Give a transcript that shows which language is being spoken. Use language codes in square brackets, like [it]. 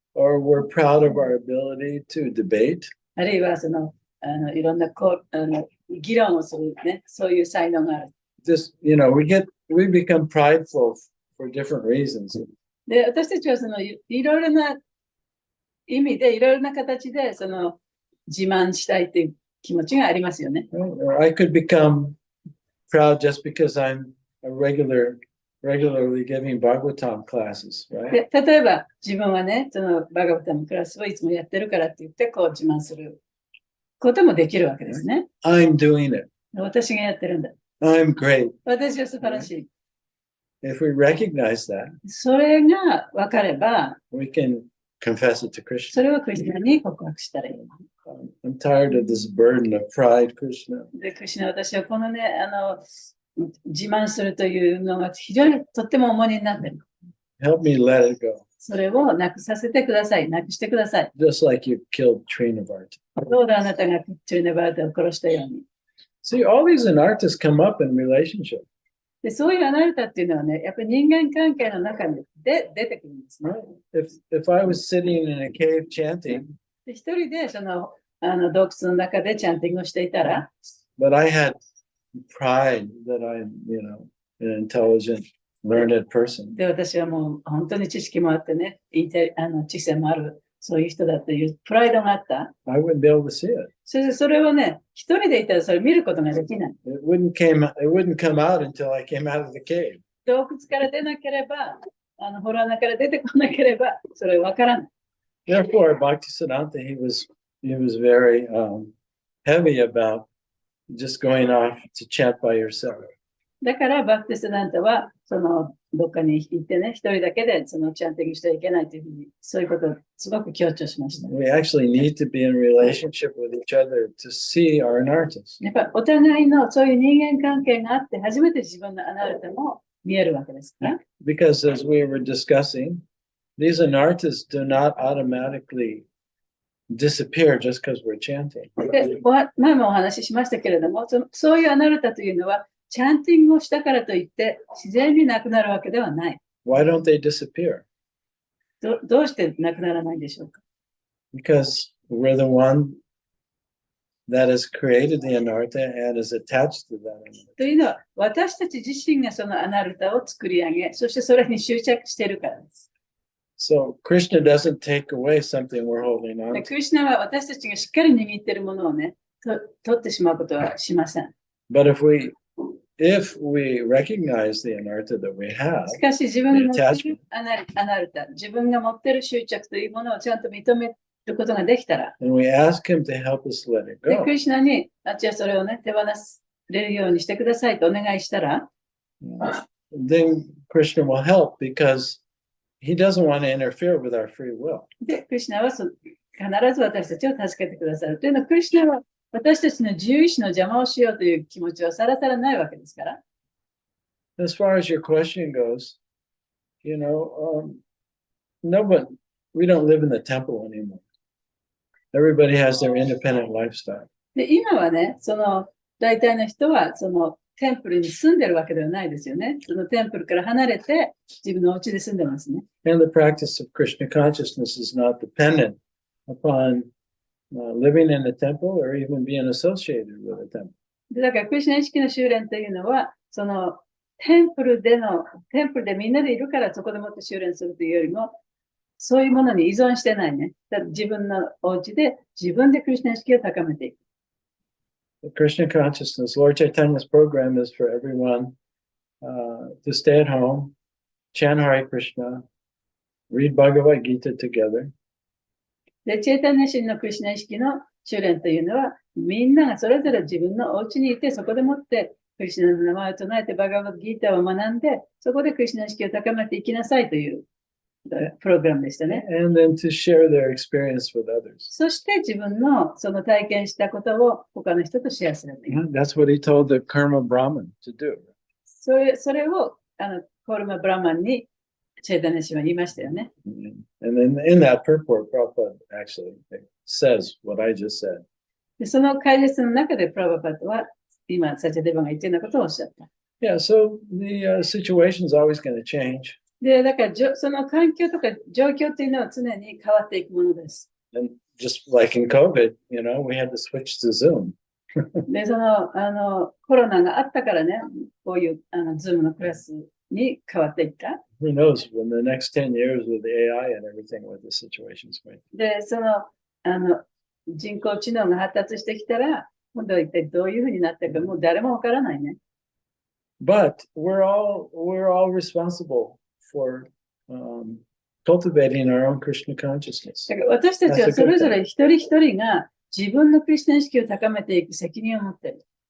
[en] Or we're proud of our ability to debate. [ja] あるいはいろんな議論をするね、そういう才能がある。 [en] this, we become prideful for different reasons. [ja] で、私たちはそのいろいろな意味で、いろいろな形で、その自慢したいっていう気持ちがありますよね。 [en] Or I could become proud just because I'm a regularly giving Bhagavatam classes, right? [ja] で、例えば自分はね、そのバガバタムクラスをいつもやってるからって言って、こう自慢することもできるわけですね。 [en] I'm doing it. [ja] 私がやってるんだ。 [en] I'm great. [ja] 私は素晴らしい。 [en] If we recognize that, [ja] それが分かれば、 [en] we can confess it to [ja] そ [en] Krishna. [ja] れをクリスナに告白したらいい。 [en] I'm tired of this burden of pride, Krishna. [ja] で、クリスナ、私はこのね、自慢するというのが非常にとっても重荷になってる。 [en] Help me let it go. [ja] それをなくさせてください。なくしてください。 [en] Just like you killed Trinavart. [ja] どうだあなたがチュリネバーテを殺したように。 [en] See, all these anarthas come up in relationship. [ja] で、そういうアナルタっていうのはね、やっぱり人間関係の中で出てくるんですね。 [en] Right? If I was sitting in a cave chanting, [ja] で、一人でその洞窟の中でチャンティングをしていたら、 [en] but I had pride that I'm, an intelligent, learned person. [ja] で、私はもう本当に知識もあってね、知性もある、そういう人だというプライドがあった。 [en] I wouldn't be able to see it. [ja] それをね、一人でいたらそれ見ることができない。 [en] It wouldn't come out until I came out of the cave. [ja] 洞窟から出なければ、洞穴から出てこなければ、それわからない。 [en] Therefore, Bhaktisiddhanta, he was very heavy about just going off to chant by yourself. [ja] だからバクティスダンタはどっかに行ってね、一人だけでそのチャンティングしてはいけないというふうに、そういうことをすごく強調しました。 [en] We actually need to be in relationship with each other to see our anarthas. [ja] やっぱお互いのそういう人間関係があって、初めて自分のアナルタも見えるわけですから。 [en] Because as we were discussing, these anarthas do not automatically disappear just because we're chanting. [ja] で、前もお話ししましたけれども、そういうアナルタというのは、チャンティングをしたからといって自然になくなるわけではない。 [en] Why don't they disappear? [ja] どうしてなくならないんでしょうか。 [en] Because we're the one that has created the anartha and is attached to that anartha. [ja] というのは、私たち自身がそのアナルタを作り上げ、そしてそれに執着しているからです。 [en] So Krishna doesn't take away something we're holding on [ja] で [en] to. [ja] クリシュナは私たちがしっかり握っているものをね、取ってしまうことはしません。 [en] But if we recognize the anartha that we have, [ja] しかし自分が持っているアナルタ、自分が持っている執着というものをちゃんと認めることができたら、 [en] and we ask him to help us let it [ja] で [en] go, [ja] クリシュナに、じゃあそれをね、手放れるようにしてくださいとお願いしたら、 [en] then Krishna will help because he doesn't want to interfere with our free will. [ja] で、クリシュナは必ず私たちを助けてくださる。というのは、クリシュナは私たちの自由意志の邪魔をしようという気持ちはさらさらないわけですから。 [en] As far as your question goes, no, but we don't live in the temple anymore. Everybody has their independent lifestyle. [ja] で、今はね、大体の人は、テンプルに住んでるわけではないですよね。そのテンプルから離れて、自分のお家で住んでますね。 [en] And the practice of Krishna consciousness is not dependent upon living in a temple or even being associated with a temple. [ja] で、だから、クリシュナ意識の修練というのは、テンプルでみんなでいるからそこでもって修練するというよりも、そういうものに依存してないね。だ自分のお家で自分でクリシュナ意識を高めていく。 [en] The Krishna consciousness, Lord Chaitanya's program is for everyone to stay at home, chant Hare Krishna, read Bhagavad Gita together. [ja] で、チェータニャ神のクリシュナ意識の修練というのは、みんながそれぞれ自分のお家にいて、そこでもってクリシュナの名前を唱えてバガバッドギータを学んで、そこでクリシュナ意識を高めていきなさいというプログラムでしたね。 [en] And then to share their experience with others. [ja] そして自分のその体験したことを他の人とシェアするという。 [en] That's what he told the Karma Brahman to do. [ja] それをコルマ・ブラマンにチェータニャ神は言いましたよね。 [en] And then in that purport, Prabhupada actually says what I just said. [ja] でその解説の中でプラバパットは今、サチャデバが言っているようなことをおっしゃった。 [en] Yeah, so the situation is always going to change. [ja] で、だからその環境とか状況というのは常に変わっていくものです。 [en] And just like in COVID, we had to switch to Zoom. [ja] で、コロナがあったからね、こういう、ズームのクラスに変わっていった。 [en] Who knows when the next 10 years with AI and everything, what the situation's going to be. [ja] で、人工知能が発達してきたら、今度は一体どういうふうになってるか、もう誰もわからないね。 [en] But we're all responsible for cultivating our own Krishna consciousness. [ja] だから私たちはそれぞれ一人一人が自分のクリスチャン意識を高めていく責任を持っている。